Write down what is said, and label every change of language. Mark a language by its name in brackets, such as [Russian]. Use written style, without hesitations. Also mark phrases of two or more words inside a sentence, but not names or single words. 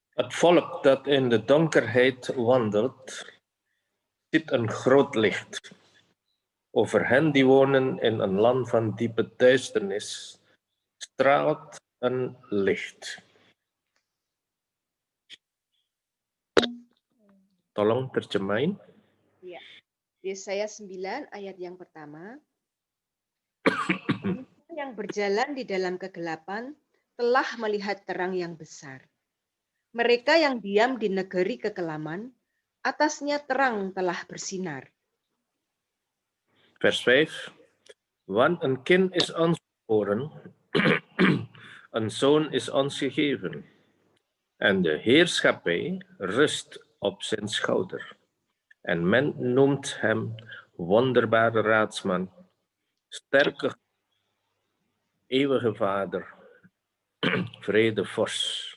[Dutch] Het volk dat in de donkerheid wandelt, ziet een groot licht. Over hen die wonen in een land van diepe duisternis, straalt een licht. [Indonesian] Tolong terjemahin. Yesaya 9 ayat yang pertama. Mereka yang berjalan di dalam kegelapan telah melihat terang yang besar. Mereka yang diam di negeri kekelaman, atasnya terang telah bersinar. [Dutch] Vers 5. Want een kind is ons geboren, een zoon is ons gegeven. En de heerschappij rust op zijn schouder. En men noemt hem wonderbare raadsman, sterke, eeuwige vader, vredevorst.